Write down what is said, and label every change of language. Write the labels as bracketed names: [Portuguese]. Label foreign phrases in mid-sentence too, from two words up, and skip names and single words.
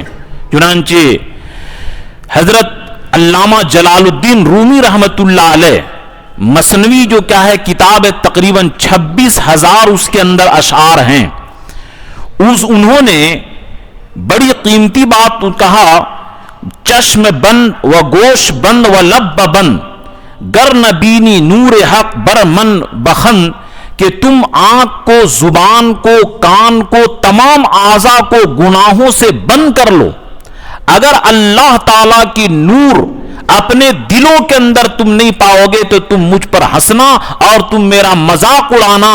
[Urdu] چنانچہ حضرت علامہ جلال الدین رومی [Arabic] رحمت اللہ علیہ [Urdu] مثنوی جو کیا ہے کتاب ہے, تقریباً 26,000 اس کے اندر اشعار ہیں. انہوں نے بڑی قیمتی بات کہا, [Persian] چشم بند و گوش بند و لب بند گر نبینی نور حق بر من بخن, [Urdu] کہ تم آنکھ کو, زبان کو, کان کو, تمام اعضاء کو گناہوں سے بند کر لو. اگر اللہ تعالیٰ کی نور اپنے دلوں کے اندر تم نہیں پاؤ گے تو تم مجھ پر ہنسنا اور تم میرا مذاق اڑانا.